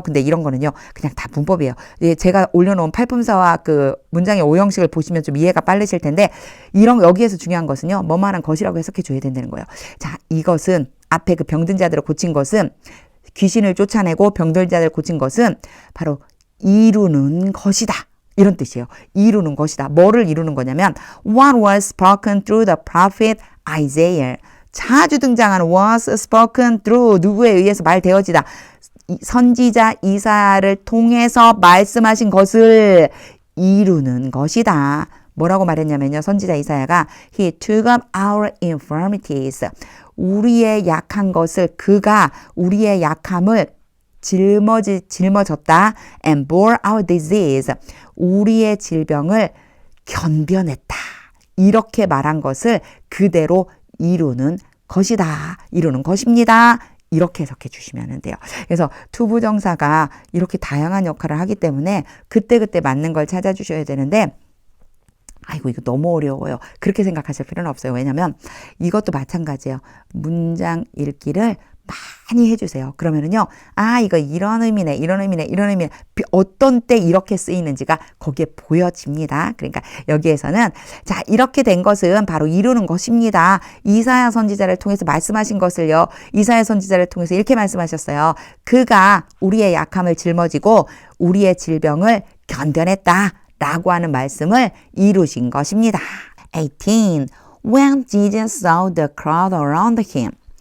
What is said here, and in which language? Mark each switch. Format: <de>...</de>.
<ko>근데 이런 거는요, 그냥 다 문법이에요. 제가 올려놓은 팔품사와 그 문장의 오형식을 보시면 좀 이해가 빠르실 텐데, 여기에서 중요한 것은요, 뭐만한 것이라고 해석해 줘야 된다는 거예요. 자, 이것은 앞에 그 병든 자들을 고친 것은 귀신을 쫓아내고 병든 자들을 고친 것은 바로 이루는 것이다. 이런 뜻이에요. 이루는 것이다. 뭐를 이루는 거냐면</ko> <en>what was spoken through the prophet Isaiah.</en> <ko>자주 등장하는</ko> <en>was spoken through,</en> <ko>누구에 의해서 말되어지다. 선지자 이사야를 통해서 말씀하신 것을 이루는 것이다. 뭐라고 말했냐면요. 선지자 이사야가</ko> <en>He took up our infirmities.</en> <ko>우리의 약한 것을 그가 우리의 약함을 짊어졌다.</ko> <en>And bore our disease.</en> <ko>우리의 질병을 견뎌냈다. 이렇게 말한 것을 그대로 이루는 것이다. 이루는 것입니다. 이렇게 해석해 주시면 돼요. 그래서 투부정사가 이렇게 다양한 역할을 하기 때문에 그때그때 맞는 걸 찾아주셔야 되는데 이거 너무 어려워요. 그렇게 생각하실 필요는 없어요. 왜냐면 이것도 마찬가지예요. 문장 읽기를 많이 해주세요. 그러면은요, 이거 이런 의미네, 이런 의미네, 이런 의미네. 어떤 때 이렇게 쓰이는지가 거기에 보여집니다. 그러니까 여기에서는 자, 이렇게 된 것은 바로 이루는 것입니다. 이사야 선지자를 통해서 말씀하신 것을요, 이사야 선지자를 통해서 이렇게 말씀하셨어요. 그가 우리의 약함을 짊어지고 우리의 질병을 견뎌냈다. 라고 하는 말씀을 이루신 것입니다. 18.</ko> <en>When Jesus saw the crowd around him.</en>